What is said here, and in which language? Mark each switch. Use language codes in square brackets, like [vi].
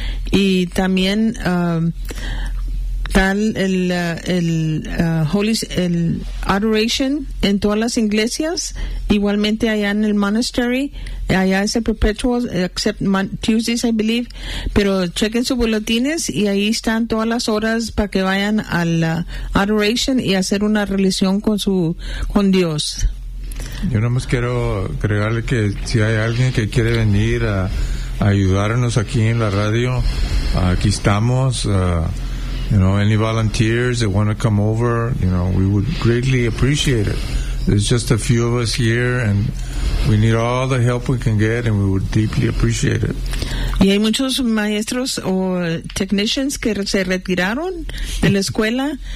[es] Y también el adoration en todas las iglesias, igualmente allá en el monastery, allá es el perpetual, [en] except Tuesdays, I believe, [es] pero chequen sus boletines y ahí están todas las horas para que vayan a la adoration y hacer una relación con Dios. Yo nomás quiero agregarle que si hay alguien que quiere venir a ayudarnos aquí en la radio, aquí estamos. [en] You know, any volunteers that want to come over, you know, we would greatly appreciate it. There's just a few of us here, and we need all the help we can get, and we would deeply appreciate it. [es] Y hay muchos maestros o technicians que se retiraron de la escuela.